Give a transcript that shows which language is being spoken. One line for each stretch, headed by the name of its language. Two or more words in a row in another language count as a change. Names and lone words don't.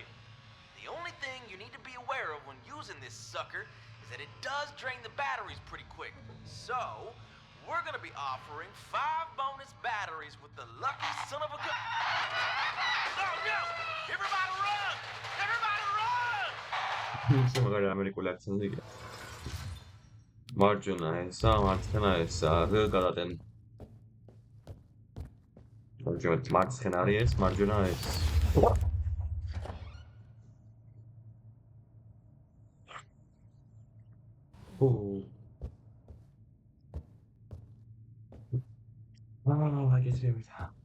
English: The only thing you need to be aware of when using this sucker is that it does drain the batteries pretty quick. So, we're gonna be offering 5 bonus batteries with the lucky son of a gun. Oh no! Everybody run! Everybody run!
Georgian: ისე მაგარი ამერიკული აქცენტი იყო. მარჯვენა ესა, მარცხენა ესა, გადატენ. მარცხენა არის ეს, მარჯვენა ეს. აგეცრებითა.